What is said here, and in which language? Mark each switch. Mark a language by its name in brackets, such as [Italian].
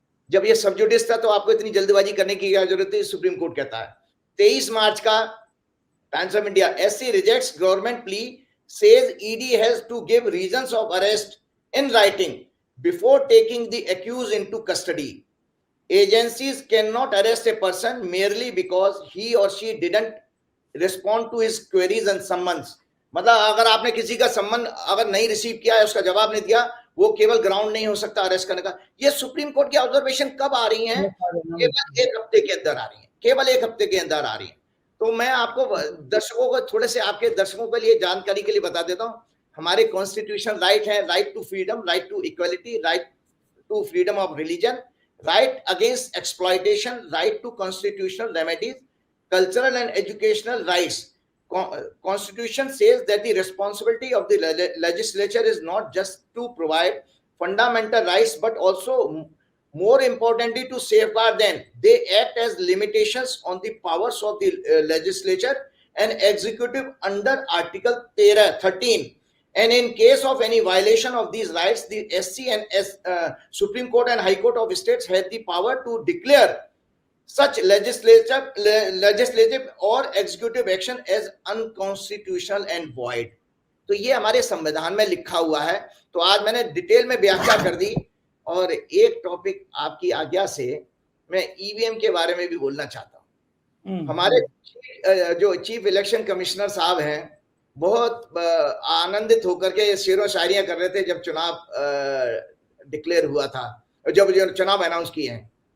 [Hindi] जब ये सब जुडिस था तो आपको इतनी जल्दबाजी करने की क्या जरूरत है, सुप्रीम कोर्ट कहता है। [English] 23 [Hindi] मार्च का [English] Times of India, SC rejects government plea, says ED has to give reasons of arrest in writing before taking the accuse into custody. Agencies can not arrest a person merely because he or she didn't respond to his queries and summons। [Hindi] मतलब अगर आपने किसी का सम्मन अगर नहीं receive किया है, उसका जवाब नहीं दिया, वो केवल ग्राउंड नहीं हो सकता अरेस्ट करने का। ये सुप्रीम कोर्ट की ऑब्जर्वेशन कब आ रही हैं? केवल एक हफ्ते के अंदर आ रही है, केवल एक हफ्ते के अंदर आ रही है। तो मैं आपको दर्शकों को, थोड़े से आपके दर्शकों के लिए जानकारी के लिए बता देता हूँ। हमारे कॉन्स्टिट्यूशन राइट है, [English] Right to freedom, right to equality, right to freedom of religion, right against exploitation, right to constitutional remedies, cultural and educational rights. Constitution says that the responsibility of the legislature is not just to provide fundamental rights, but also, more importantly, to safeguard them. They act as limitations on the powers of the legislature and executive under Article 13. And in case of any violation of these rights, the SC and Supreme Court and High Court of States have the power to declare such legislative or executive action as unconstitutional and void. [Hindi] तो ये हमारे संविधान में लिखा हुआ है। तो आज मैंने डिटेल में व्याख्या कर दी, और एक टॉपिक आपकी आज्ञा से मैं EVM के बारे में भी बोलना चाहता हूँ। हमारे जो चीफ इलेक्शन कमिश्नर साहब हैं, बहुत आनंदित होकर के शेरों शायरियां कर रहे थे जब चुनाव डिक्लेयर हुआ था, जब चुनाव अनाउंस किए हैं।